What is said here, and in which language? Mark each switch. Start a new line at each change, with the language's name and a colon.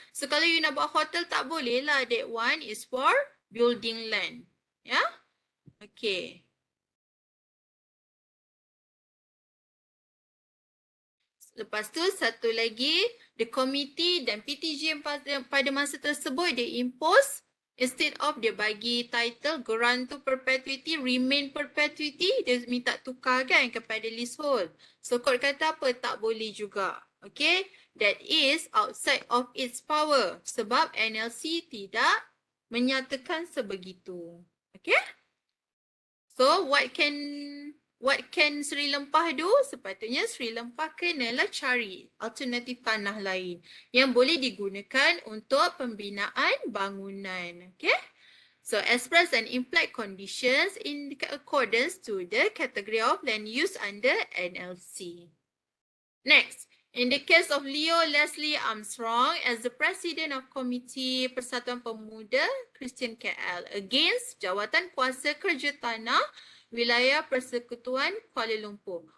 Malay: So kalau you nak buat hotel tak boleh lah.
English: That one is for building land. Yeah. Okay.
Malay: Lepas tu satu lagi, the committee dan PTG pada masa tersebut dia impose,
English: instead of
Malay: dia bagi title grant to perpetuity, remain perpetuity, dia minta tukar kan kepada leasehold. So court kata apa? Tak boleh juga. Okay,
English: that is outside of its power
Malay: sebab NLC tidak menyatakan sebegitu.
English: Okay, so what can Sri Lempah do?
Malay: Sepatutnya Sri Lempah kenalah cari alternatif tanah lain yang boleh digunakan untuk pembinaan bangunan.
English: Okay? So, express and implied conditions in accordance to the category of land use under NLC. Next, in the case of Leo Leslie Armstrong as the President of Committee Persatuan Pemuda Kristian KL against Jawatan Kuasa Kerja Tanah Wilayah Persekutuan Kuala Lumpur.